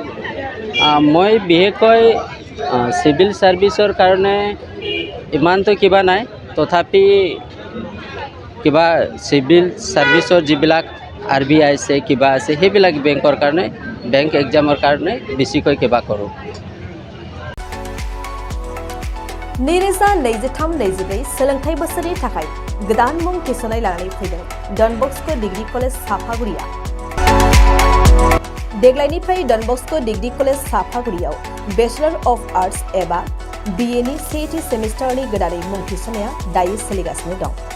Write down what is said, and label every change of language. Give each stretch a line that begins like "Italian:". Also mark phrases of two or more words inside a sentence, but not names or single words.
Assamese: মই বিশেষকৈ
English: civil service
Assamese: কাৰণে ইমানটো কিবা নাই তথাপি কিবা
English: civil service
Assamese: যিবিলাক RBI আছে কিবা আছে সেইবিলাক বেংকৰ কাৰণে
English: bank exam
Assamese: কাৰণে বেছিকৈ কিবা কৰোঁ
Bodo: नैरोजा 23-24 सोलोंथाइ बोसोरनि थाखाय गोदान मुं थिसननाय लानानै फैदों डन बस्क' डिग्री कलेज साफागुरिया देग्लायनिफ्राय डन बस्क' डिग्री कलेज साफागुरियाव
English: Bachelor of Arts
Bodo: एबा BA नि सेथि सेमिस्टारनि गोदानै मुं थिसननाया दायो सोलिगासिनो दं